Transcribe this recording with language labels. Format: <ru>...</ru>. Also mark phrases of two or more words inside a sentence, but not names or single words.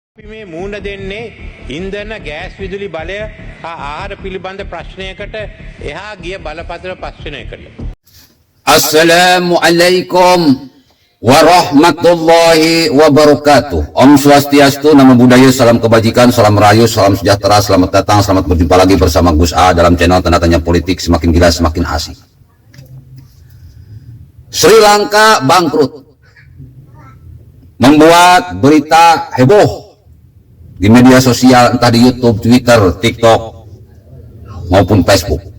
<si>අපි මේ මූණ දෙන්නේ ඉන්ධන ගෑස් විදුලි බලය හා ආහාර පිළිබඳ ප්‍රශ්නයකට එහා ගිය බලපත්‍ර ප්‍රශ්නයකට.</si> <ar>السلام عليكم ورحمة الله وبركاته.</ar> <id>Om Swastiastu, nama budaya, salam kebajikan, salam rayu, salam sejahtera, selamat datang, selamat berjumpa lagi bersama Gus A dalam channel Tanda Tanya Politik, semakin gila semakin asik. Sri Lanka bangkrut, membuat berita heboh di media sosial, entah di YouTube, Twitter, TikTok, maupun Facebook.</id>